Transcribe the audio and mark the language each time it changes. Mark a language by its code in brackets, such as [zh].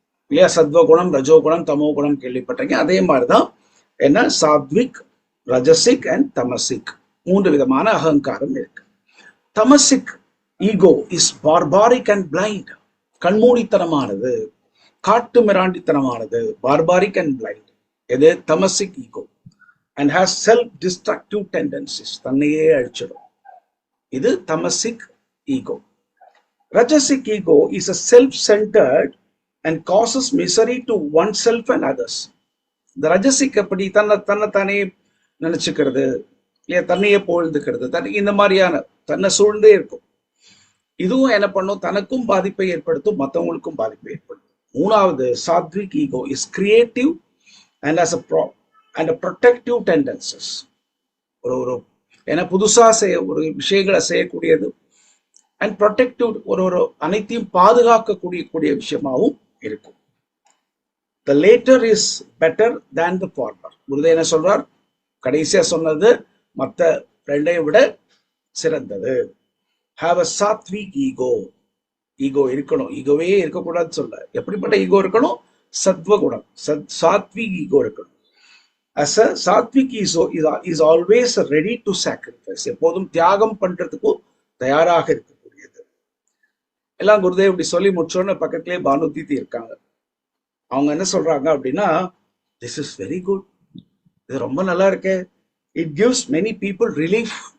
[ta] இல்லையா, சத்வகுணம், ரஜோகுணம், தமோ குணம் கேள்விப்பட்டீங்க. அதே மாதிரிதான் என்ன சாத்விக், ரஜசிக் அண்ட் தமசிக், 3 விதமான அகங்காரம் இருக்கு. [en] Tamasic ego is barbaric and blind. [ta] கண்மூடித்தனமானது, காட்டு மிராண்டித்தனமானது, [en] Barbaric and blind. [ta] எது தமசிக் ego. [en] And has self-destructive tendencies. [ta] தன்னையே அழிச்சிடும். இது தமசிக் ego. [en] Rajasic ego is a self-centered and causes misery to oneself and others. [ta] இந்த ரஜசிக் எப்படி தன்னைத்தானே நினைச்சுக்கிறது, இல்லையா, தன்னையே புகழ்ந்துக்கிறது, இந்த மாதிரியான தன்னை சூழ்ந்தே இருக்கும். இதுவும் என்ன பண்ணும், தனக்கும் பாதிப்பை ஏற்படுத்தும், மற்றவங்களுக்கும் பாதிப்பை ஏற்படுத்தும். [en] மூணாவது sattvic ego is creative and as a and a protective tendencies. [ta] ஒரு ஏன்னா புதுசா ஒரு விஷயங்களை செய்யக்கூடியது, அண்ட் ப்ரொடெக்டிவ், ஒரு அனைத்தையும் பாதுகாக்கக்கூடிய விஷயமாகவும் இருக்கும். [en] The later is better than the former. [ta] Gurudev என்ன சொல்றார், கடைசியா சொன்னது மற்ற ரெண்டையும் விட சிறந்தது. [en] Have a sattvic ego. [ta] Ego இருக்கணும், ஈகோவே இருக்கக்கூடாதுன்னு சொல்ல. எப்படிப்பட்ட ஈகோ இருக்கணும், சத்வகுணம், சாத்விக் ஈகோ இருக்கணும். [en] As a sattvic ego is always ready to sacrifice. [ta] எப்போதும் தியாகம் பண்றதுக்கும் தயாராக இருக்கக்கூடியது. எல்லாம் குருதேவ் இப்படி சொல்லி முடிச்சோன்னு பக்கத்திலே பானுதீதி இருக்காங்க. அவங்க என்ன சொல்றாங்க அப்படின்னா, [en] this is very good, [ta] இது ரொம்ப நல்லா இருக்கு. [en] It gives many people relief.